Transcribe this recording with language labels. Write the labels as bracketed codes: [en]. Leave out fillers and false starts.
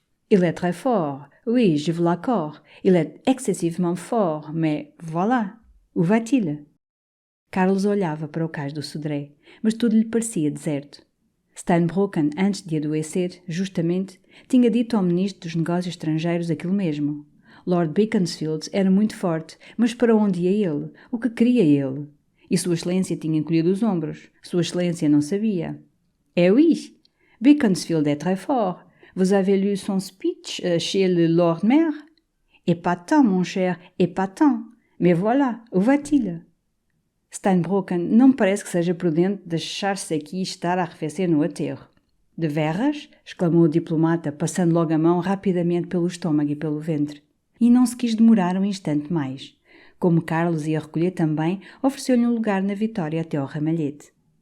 [fr] Il est très fort, oui, je vous l'accorde. Il est excessivement fort, mais voilà, où va-t-il? [pt] Carlos olhava para o cais do Sodré, mas tudo lhe parecia deserto. Steinbrocken, antes de adoecer, justamente, tinha dito ao ministro dos Negócios Estrangeiros aquilo mesmo. Lord Beaconsfield era muito forte, mas para onde ia ele? O que queria ele? E Sua Excelência tinha encolhido os ombros. Sua Excelência não sabia. [fr] Eh oui, Beaconsfield est très fort. Vous avez lu son speech chez le Lord Maire? Épatant, mon cher, épatant. Mais voilà, où va-t-il? [pt] Steinbrocken não me parece que seja prudente deixar-se aqui estar a arrefecer no aterro. De veras? Exclamou o diplomata, passando logo a mão rapidamente pelo estômago e pelo ventre. E não se quis demorar um instante mais. Como Carlos ia recolher também, ofereceu-lhe um lugar na Vitória até ao ramalhete.